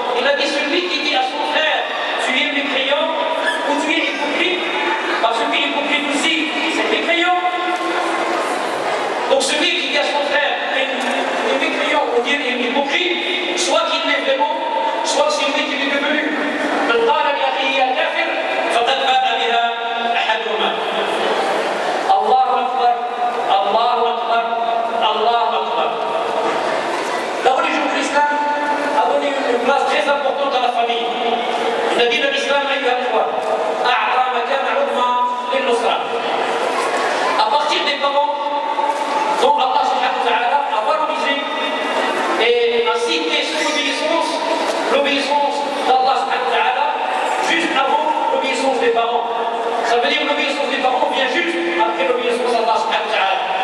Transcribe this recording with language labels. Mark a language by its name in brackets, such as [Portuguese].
[French] Il a dit celui qui dit à son frère tu es mécréant ou tu es hypocrite, parce que hypocrite aussi c'est mécréant. Donc celui qui dit à son frère est mécréant ou est hypocrite, soit qu'il l'est vraiment, soit c'est lui qui est devenu. [Arabic] من قال لأخيه يا كافر فقد باء بها أحدهما. الله أكبر الله أكبر الله أكبر. [French] La religion de l'islam a donné une place très importante à la famille. [Arabic] إن دين الإسلام أيها الإخوة أعطى مكان عظمى للأسرة. [French] À partir des parents dont Allah subhanahu wa ta'ala a valorisé et a cité son obéissance, l'obéissance d'Allah subhanahu wa ta'ala, juste avant l'obéissance des parents. Ça veut dire que l'obéissance des parents vient juste après l'obéissance d'Allah subhanahu wa ta'ala.